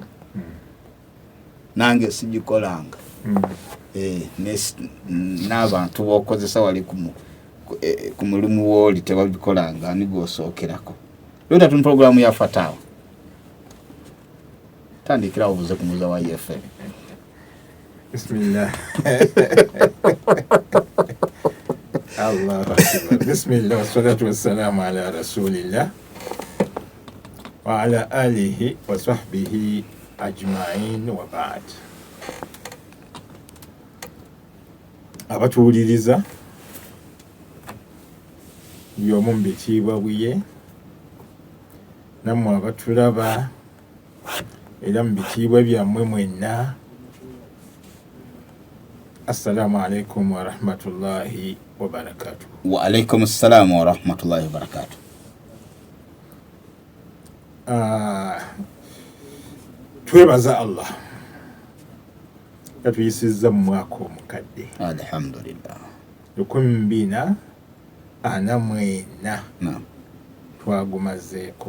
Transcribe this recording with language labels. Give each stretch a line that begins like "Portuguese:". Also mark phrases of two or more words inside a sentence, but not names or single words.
Ganda: Nange sigikolanga. N'abantu b'okozesa wali ku mulimu w'oli tebabikolanga ani gw'osookerako. Lweta tuni programu ya Fatawa. Tandikirawo obuze ku muza wa FM.
Arabic: بسم الله. الله أكبر. بسم الله والصلاة والسلام على رسول الله وعلى آله وصحبه أجمعين وبعد.
Ganda: Abatuwuliriza by'omu mu bitiibwa bye, nammwe abatulaba era mu bitiibwa byammwe mwenna,
Arabic: السلام عليكم ورحمة الله وبركاته. وعليكم السلام ورحمة الله وبركاته.
Ganda: Twebaza Allah yatuyisizza mu mwaka omukadde alhamdulillah 2024 twagumazeeko.